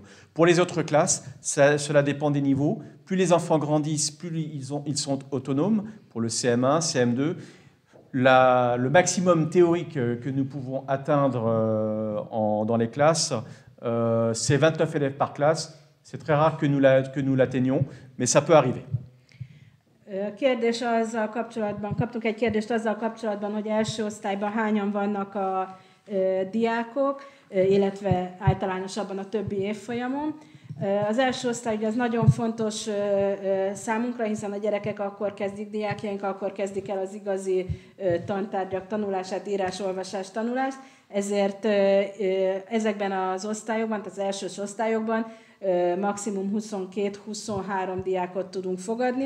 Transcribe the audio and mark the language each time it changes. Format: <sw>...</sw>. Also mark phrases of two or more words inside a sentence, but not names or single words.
<fr>Pour les autres classes, cela dépend des niveaux. Plus les enfants grandissent, plus ils sont autonomes. Pour le CM1, CM2, le maximum théorique que nous pouvons atteindre dans les classes, c'est 29 élèves par classe. C'est très rare que nous l'atteignions, mais ça peut arriver.</fr> <hu>Kérdés azzal kapcsolatban, kaptunk egy kérdést azzal kapcsolatban, hogy első osztályban hányan vannak a diákok, illetve általánosabban a többi évfolyamon. Az első osztály ugye az nagyon fontos számunkra, hiszen a gyerekek akkor kezdik, diákjaink akkor kezdik el az igazi tantárgyak tanulását, írás-olvasás tanulást, ezért ezekben az osztályokban, tehát az elsős osztályokban maximum 22-23 diákot tudunk fogadni.</hu>